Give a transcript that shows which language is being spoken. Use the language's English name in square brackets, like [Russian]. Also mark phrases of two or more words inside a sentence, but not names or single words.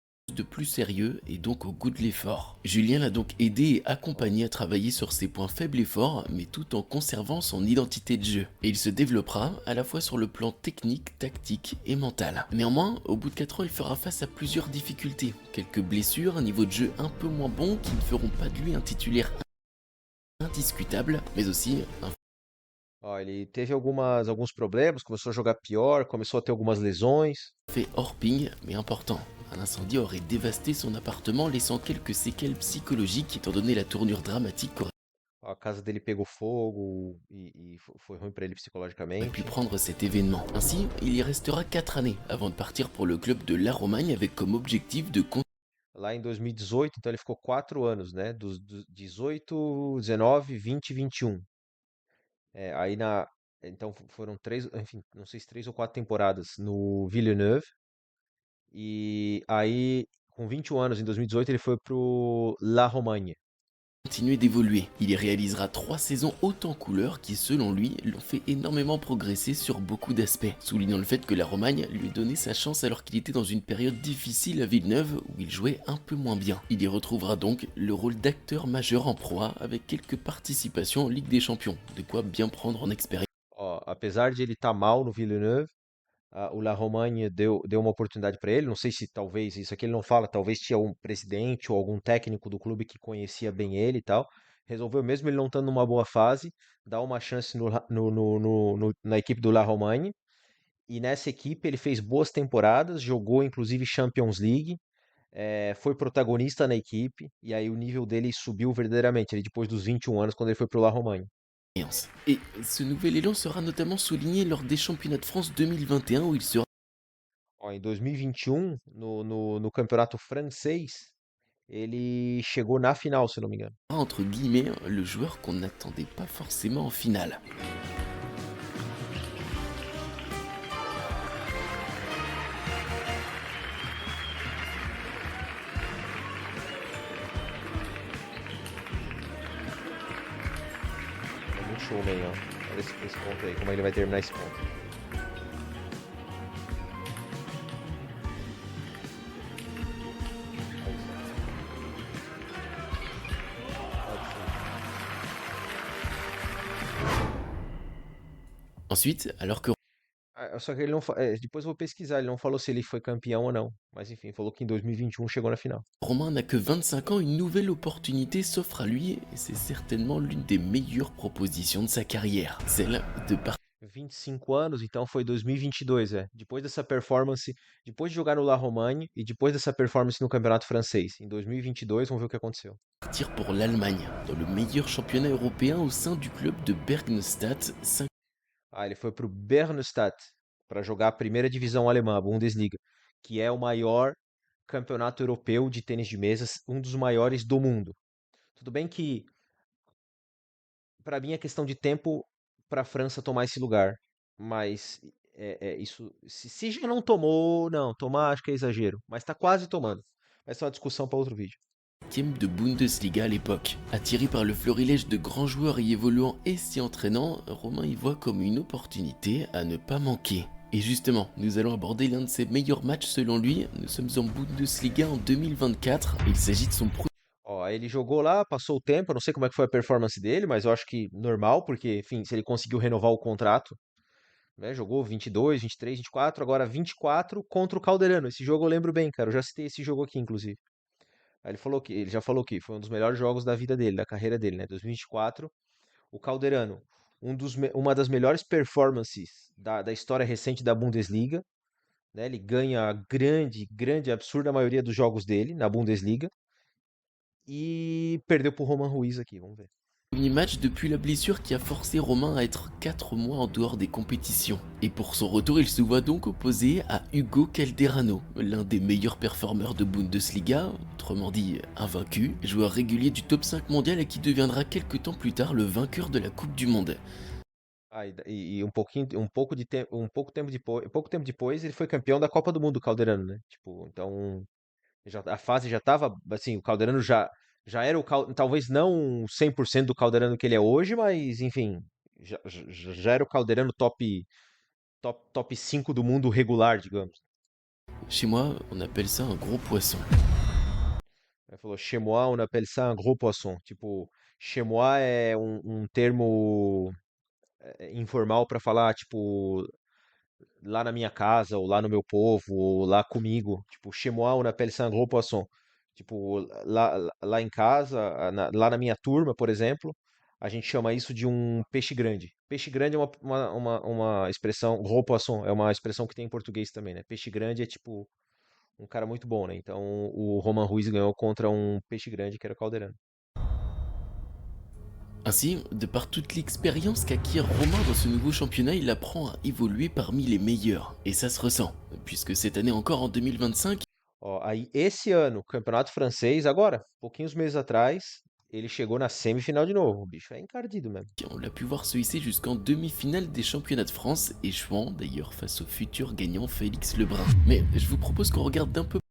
[French] de plus sérieux et donc au goût de l'effort. Julien l'a donc aidé et accompagné à travailler sur ses points faibles et forts, mais tout en conservant son identité de jeu. Et il se développera à la fois sur le plan technique, tactique et mental. Néanmoins, au bout de 4 ans, il fera face à plusieurs difficultés. Quelques blessures, un niveau de jeu un peu moins bon qui ne feront pas de lui un titulaire indiscutable, mais aussi un [Portuguese] Ó, ele teve alguns problemas, começou a jogar pior, começou a ter algumas lesões. [French] fait hors ping, mais important. Un incendie aurait dévasté son appartement, laissant quelques séquelles psychologiques étant donné la tournure dramatique qu'aurait [Portuguese] A casa dele pegou fogo e foi ruim pra ele [French] pu [Portuguese] psicologicamente. [French] prendre cet événement. Ainsi, il y restera 4 années avant de partir pour le club de La Romagne avec comme objectif de [Portuguese] Lá em 2018, então ele ficou 4 anos, né? Dos 18, 19, 20 e 21. Aí então foram três, enfim, não sei se 3 ou 4 temporadas no Villeneuve. E aí, com 21 anos, em 2018, ele foi pro La Romagne. [French] continuer d'évoluer. Il y réalisera 3 saisons hautes en couleurs qui, selon lui, l'ont fait énormément progresser sur beaucoup d'aspects, soulignant le fait que la Romagne lui donnait sa chance alors qu'il était dans une période difficile à Villeneuve où il jouait un peu moins bien. Il y retrouvera donc le rôle d'acteur majeur en proie avec quelques participations en Ligue des Champions, de quoi bien prendre en expérience. [Portuguese] Ó, apesar de ele estar mal no Villeneuve, o La Romagne deu uma oportunidade para ele. Não sei se talvez, isso aqui ele não fala, talvez tinha um presidente ou algum técnico do clube que conhecia bem ele e tal. Resolveu, mesmo ele não estando numa boa fase, dar uma chance na equipe do La Romagne. E nessa equipe ele fez boas temporadas, jogou inclusive [English] Champions League, [Portuguese] foi protagonista na equipe, e aí o nível dele subiu verdadeiramente, ele depois dos 21 anos, quando ele foi pro La Romagne. [French] Et ce nouvel élan sera notamment souligné lors des championnats de France 2021 où il sera [Portuguese] Ó, em 2021, no campeonato francês, ele chegou na final, se não me engano. [French] entre guillemets le joueur qu'on n'attendait pas forcément en finale. [Portuguese] É muito show, man, ó. Olha esse ponto aí, como ele vai terminar esse ponto. Olha isso. Absurdo. [French] Ensuite, alors que [Portuguese] Só que ele não. Depois eu vou pesquisar, ele não falou se ele foi campeão ou não. Mas enfim, falou que em 2021 chegou na final. [French] Romain n'a que 25 ans, une nouvelle opportunité s'offre à lui et c'est certainement l'une des meilleures propositions de sa carrière, celle de partir [Portuguese] 25 anos, então foi 2022, é. Depois dessa performance, depois de jogar no La Romagne e depois dessa performance no Campeonato Francês, em 2022, vamos ver o que aconteceu. [French] pour l'Allemagne, dans le meilleur championnat européen au sein du club de Bergnstadt, [Portuguese] Ah, ele foi pro Bernstadt. para jogar a primeira divisão alemã, a Bundesliga, que é o maior campeonato europeu de tênis de mesa, um dos maiores do mundo. Tudo bem que, para mim, é questão de tempo para a França tomar esse lugar, mas isso, se já não tomou, não, tomar acho que é exagero, mas está quase tomando. Essa é uma discussão para outro vídeo. [French] De Bundesliga à l'époque. Attiré par le florilège de grands joueurs y évoluant et s'y entraînant, Romain y voit comme une opportunité à ne pas manquer. Et justement, nous allons aborder l'un de ses meilleurs matchs selon lui. Nous sommes en Bundesliga en 2024 et il s'agit de son premier [Portuguese] Ó, aí ele jogou lá, passou o tempo, eu não sei como é que foi a performance dele, mas eu acho que normal, porque, enfim, se ele conseguiu renovar o contrato, né, jogou 22, 23, 24, agora 24 contra o Calderano. Esse jogo eu lembro bem, cara, eu já citei esse jogo aqui, inclusive. Aí ele já falou que foi um dos melhores jogos da vida dele, da carreira dele, né, 2024. O Calderano, uma das melhores performances da história recente da Bundesliga, né, ele ganha a grande, absurda maioria dos jogos dele na Bundesliga e perdeu pro Roman Ruiz aqui, vamos ver. [French] match depuis la blessure qui a forcé Romain à être 4 mois en dehors des compétitions. Et pour son retour, il se voit donc opposé à Hugo Calderano, l'un des meilleurs performeurs de Bundesliga, autrement dit invaincu, joueur régulier du top 5 mondial et qui deviendra quelques temps plus tard le vainqueur de la Coupe du Monde. [Portuguese] Ah, e pouco tempo depois ele foi campeão da Copa do Mundo, o Calderano, né? Tipo, então a fase já tava, assim, o Calderano já era talvez não 100% do Calderano que ele é hoje, mas enfim, já era o Calderano top 5 do mundo regular, digamos. [French] Chez moi, on appelle ça un gros poisson. [Portuguese] Ele falou, [French] chez moi, on appelle ça un gros poisson. [Portuguese] Tipo, [French] chez moi [Portuguese] é um termo informal para falar, tipo, lá na minha casa, ou lá no meu povo, ou lá comigo. Tipo, [French] chez moi, on appelle ça un gros poisson. [Portuguese] Tipo, lá em casa, lá na minha turma, por exemplo, a gente chama isso de um peixe grande. Peixe grande é uma expressão, [French] gros poisson, [Portuguese] é uma expressão que tem em português também, né? Peixe grande é tipo um cara muito bom, né? Então o Roman Ruiz ganhou contra um peixe grande que era o Calderano. [French] Ainsi, de par toute l'expérience qu'acquiert Romain dans ce nouveau championnat, il apprend à évoluer parmi les meilleurs. Et ça se ressent, puisque cette année encore en 2025, [Portuguese] Ó, aí esse ano, Campeonato Francês, agora, pouquinhos meses atrás, ele chegou na semifinal de novo. O bicho é encardido mesmo. [French] on l'a pu voir se hisser jusqu'en demi-finale des championnats de France, échouant d'ailleurs face au futur gagnant Félix Lebrun. Mais je vous propose qu'on regarde d'un peu